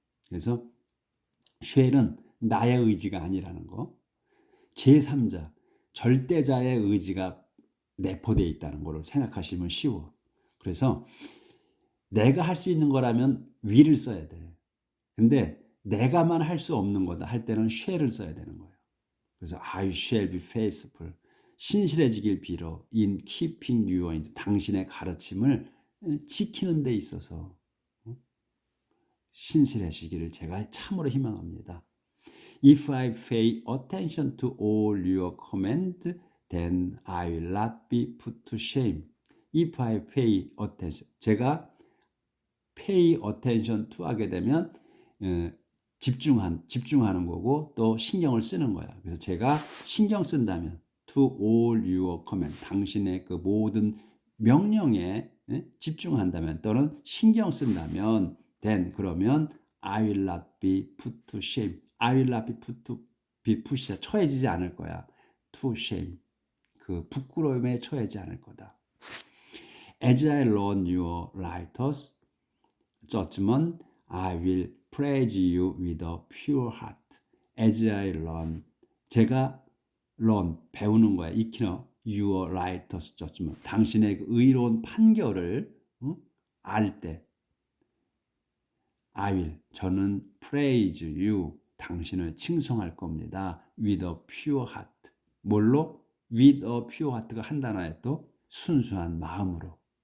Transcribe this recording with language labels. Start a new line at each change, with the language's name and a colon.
Korean: 그래서 쉘은 나의 의지가 아니라는 거. 제3자, 절대자의 의지가 내포되어 있다는 거를 생각하시면 쉬워. 그래서 내가 할 수 있는 거라면 will을 써야 돼. 근데 내가만 할 수 없는 거다 할 때는 shall을 써야 되는 거예요. 그래서
English: I shall be faithful.
Korean: 신실해지길 빌어.
English: in keeping your
Korean: 당신의 가르침을 지키는 데 있어서 신실해지기를 제가 참으로 희망합니다.
English: If I pay attention to all your commands, then I will not be put to shame. If I pay attention,
Korean: 제가
English: pay attention to
Korean: 하게 되면 집중하는 거고 또 신경을 쓰는 거야. 그래서 제가 신경 쓴다면
English: to all your command,
Korean: 당신의 그 모든 명령에 집중한다면 또는 신경 쓴다면
English: then
Korean: 그러면
English: I will not be put to shame. I will not be put to be pushed.
Korean: 처해지지 않을 거야.
English: to shame.
Korean: 그 부끄러움에 처해지 않을 거다.
English: As I learn your righteous judgment, I will praise you with a pure heart. As I learn,
Korean: 제가
English: learn,
Korean: 배우는 거야. 익히는
English: your righteous judgment.
Korean: 당신의 그 의로운 판결을 알 때,
English: I will,
Korean: 저는
English: praise you,
Korean: 당신을 칭송할 겁니다.
English: with a pure heart.
Korean: 뭘로?
English: with a pure heart
Korean: 가 한 단어에 또 순수한 마음으로.